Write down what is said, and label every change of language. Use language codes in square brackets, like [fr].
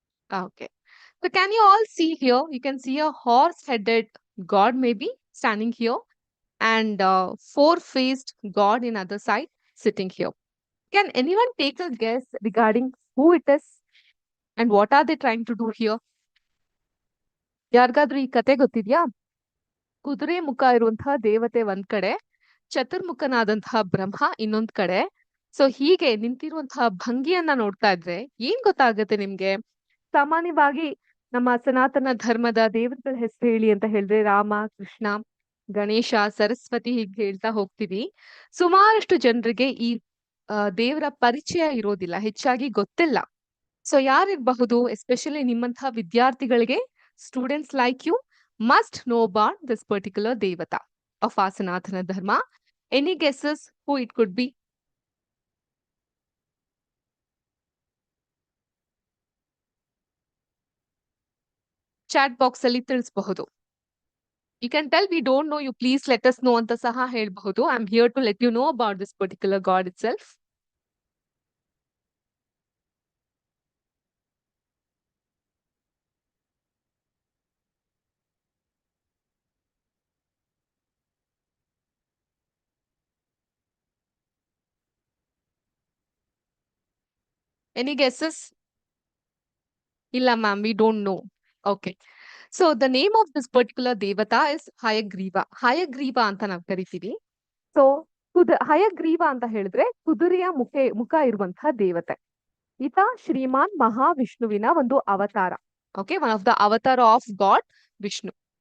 [en] Okay. So can you all see here? You can see a horse-headed god maybe standing here and four-faced god in other side sitting here. Can anyone take a guess regarding who it is and what are they trying to do here? [kn] ಯಾರಿಗಾದ್ರೂ ಈ ಕತೆ ಗೊತ್ತಿದ್ಯಾ? ಕುದುರೆ ಮುಖ ಇರುವಂತಹ ದೇವತೆ ಒಂದ್ ಕಡೆ, ಚತುರ್ಮುಖನಾದಂತಹ ಬ್ರಹ್ಮ ಇನ್ನೊಂದ್ ಕಡೆ. ಸೊ ಹೀಗೆ ನಿಂತಿರುವಂತಹ ಭಂಗಿಯನ್ನ ನೋಡ್ತಾ ಇದ್ರೆ ಏನ್ ಗೊತ್ತಾಗತ್ತೆ ನಿಮ್ಗೆ? ಸಾಮಾನ್ಯವಾಗಿ ನಮ್ಮ ಸನಾತನ ಧರ್ಮದ ದೇವರುಗಳ ಹೆಸರು ಹೇಳಿ ಅಂತ ಹೇಳಿದ್ರೆ ರಾಮ, ಕೃಷ್ಣ, ಗಣೇಶ, ಸರಸ್ವತಿ ಹೀಗೆ ಹೇಳ್ತಾ ಹೋಗ್ತೀವಿ. ಸುಮಾರಷ್ಟು ಜನರಿಗೆ ಈ ದೇವರ ಪರಿಚಯ ಇರೋದಿಲ್ಲ, ಹೆಚ್ಚಾಗಿ ಗೊತ್ತಿಲ್ಲ. ಸೊ ಯಾರಿರಬಹುದು, ಎಸ್ಪೆಷಲಿ ನಿಮ್ಮಂತಹ ವಿದ್ಯಾರ್ಥಿಗಳಿಗೆ, [en] Students like you must know about this particular devata of our Sanatana Dharma. Any guesses who it could be? [kn] Chat box ಅಲ್ಲಿ ತಿಳಿಸಬಹುದು. [en] You can tell we don't know, you please let us know [kn] ಅಂತ ಸಹ ಹೇಳಬಹುದು. [en] I'm here to let you know about this particular god itself. Any guesses? ಇಲ್ಲ ma'am, we don't know. Okay. So the name of this particular devata is Hayagriva. [kn] Hayagriva ಅಂತ ನಾವು ಕರಿತೀವಿ. So Hayagriva ಅಂತ ಹೇಳಿದ್ರೆ ಕುದುರೆಯ ಮುಖ ಇರುವಂತಹ ದೇವತೆ. ಈತ ಶ್ರೀಮಾನ್ ಮಹಾವಿಷ್ಣುವಿನ ಒಂದು ಅವತಾರ. ಓಕೆ, [en] One of the avatar of god Vishnu.